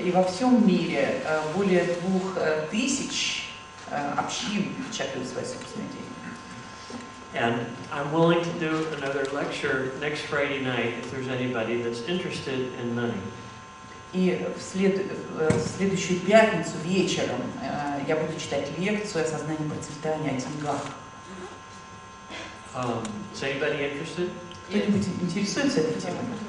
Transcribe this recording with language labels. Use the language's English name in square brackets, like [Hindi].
[Russian] И во всем мире более 2000 общин печатают свои собственные деньги. [English] And I'm willing to do another lecture next Friday night if there's anybody that's interested in money. [Russian] И в следующую пятницу вечером я буду читать лекцию о сознании процветания, о деньгах. [English] Is anybody interested? [Russian] Кто-нибудь интересуется этой темой?